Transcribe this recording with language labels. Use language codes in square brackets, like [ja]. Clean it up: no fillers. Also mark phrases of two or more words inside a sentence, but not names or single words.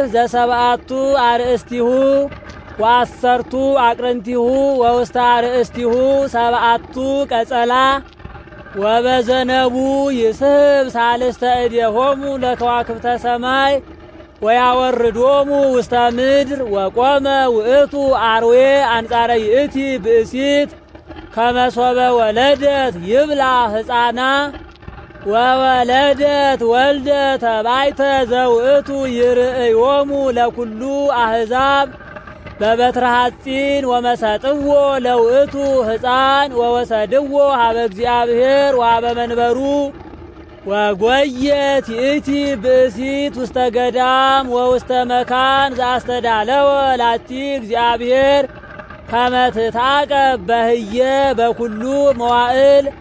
[gez] ዘ7 አርእስቲሁ ወ10 አቅርንቲሁ ወውስተ አርእስቲሁ 7 ቀጸላ ወበዘነቡ ይስሕብ ሳልስተ እዴሆሙ ለከዋክብተ ሰማይ ወያወርዶሙ ውስተ ምድር ወቆመ ውእቱ አርዌ አንጻረ ይእቲ ብእሲት ከመሶበ ወለደት ይብላ ሕፃና ወወለደት ወልደ ተባይተ ዘውእቱ ይርእዮሙ ለኩሉ አሕዛብ በበትረ ሐጺን ወመሰጥዎ ለውእቱ ሕፃን ወወሰድዎ ሀበ እግዚአብሔር ወሀበ መንበሩ ወጎየት ይእቲ ብእሲት ውስተ ገዳም ወውስተ መካን ዘአስተዳለወ ላቲ እግዚአብሔር ከመ ትታቀብ በህየ በኩሉ መዋዕል